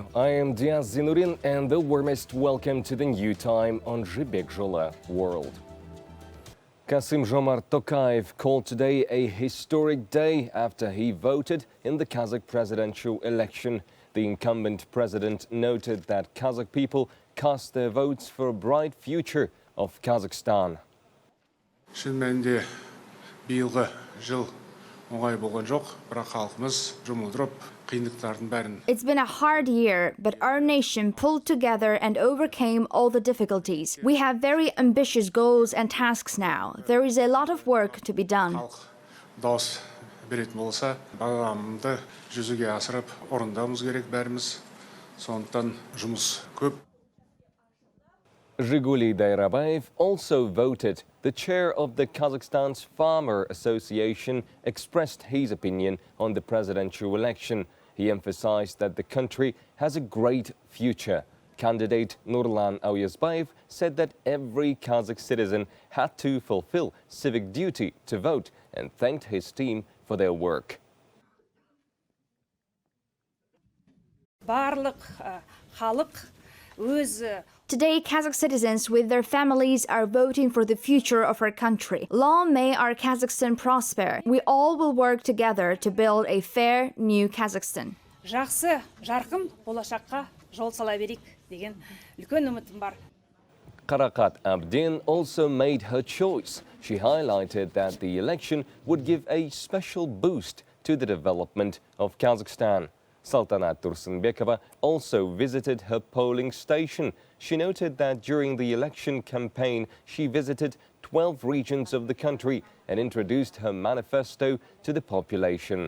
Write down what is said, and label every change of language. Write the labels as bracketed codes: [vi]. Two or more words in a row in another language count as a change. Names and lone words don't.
[en] I am Diaz Zinurin and the warmest welcome to the new time on Jibek Joly World. Kassym-Jomart Tokayev called today a historic day after he voted in the Kazakh presidential election. The incumbent president noted that Kazakh people cast their votes for a bright future of Kazakhstan. [kk] Шын мәнінде биылғы жыл оңай болған жоқ, бірақ халқымыз жұмылдырып қиындықтардың бәрін. [en] It's been a hard year, but our nation pulled together and overcame all the difficulties. We have very ambitious goals and tasks now. There is a lot of work to be done. [kk] Халық дауыс беретін болса, бағамды жүзеге асырып, орындауымыз керек бәріміз. Сондықтан жұмыс көп. [en] Zhiguli Dayrabayev also voted. The chair of the Kazakhstan's Farmer Association expressed his opinion on the presidential election. He emphasized that the country has a great future. Candidate Nurlan Auyazbayev said that every Kazakh citizen had to fulfill civic duty to vote and thanked his team for their work. [kk] Барлық халық өз [en] Today, Kazakh citizens with their families are voting for the future of our country. Long may our Kazakhstan prosper. We all will work together to build a fair, new Kazakhstan. [kk] жақсы, жарқын болашаққа жол сала берейік деген үлкен үмітім бар. [en] Karakat Abdin also made her choice. She highlighted that the election would give a special boost to the development of Kazakhstan. Saltanat Tursunbekova also visited her polling station. She noted that during the election campaign, she visited 12 regions of the country and introduced her manifesto to the population.